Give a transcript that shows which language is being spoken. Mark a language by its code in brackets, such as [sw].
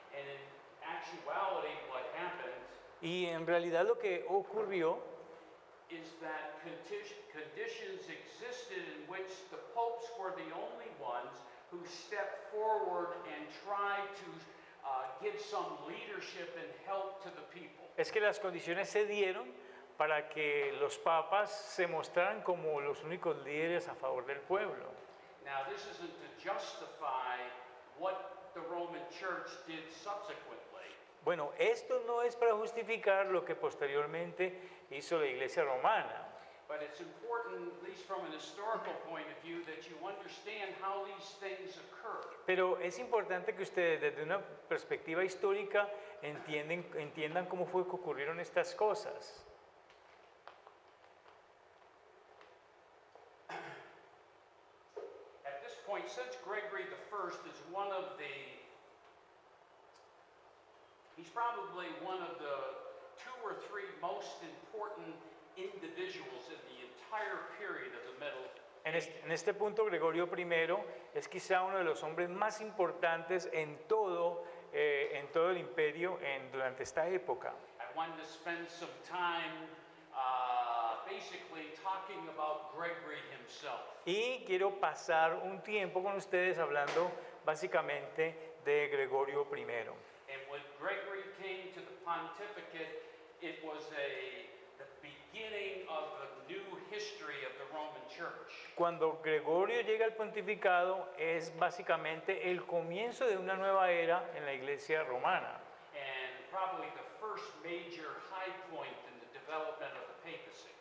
[en] And in actuality, what happened [es] Y en realidad lo que ocurrió [en] is that conditions existed in which the popes were the only ones who stepped forward and tried to give some leadership and help to the people. [es] es que las condiciones se dieron para que los papas se mostraran como los únicos líderes a favor del pueblo. [en] Now, this isn't to justify what the Roman Church did subsequently. [es] Bueno, esto no es para justificar lo que posteriormente hizo la Iglesia Romana, [en] But it's important, at least from an historical point of view, that you understand how these things occur. [es] pero es importante que ustedes desde una perspectiva histórica entiendan cómo fue que ocurrieron estas cosas. [en] At this point, since Gregory I is one of the, he's probably one of the 2 or 3 most important individuals in the entire period of the Middle Ages. [es] En este punto, Gregorio I es quizá uno de los hombres más importantes en todo el imperio durante esta época. [en] I wanted to spend some time basically talking about Gregory himself. [es] Y quiero pasar un tiempo con ustedes hablando básicamente de Gregorio I. [en] And when Gregory came to the pontificate, it was the beginning of the new history of the Roman Church. [es] Cuando Gregorio llega al pontificado es básicamente el comienzo de una nueva era en la Iglesia romana. [en] And probably the first major high point in the development of the papacy.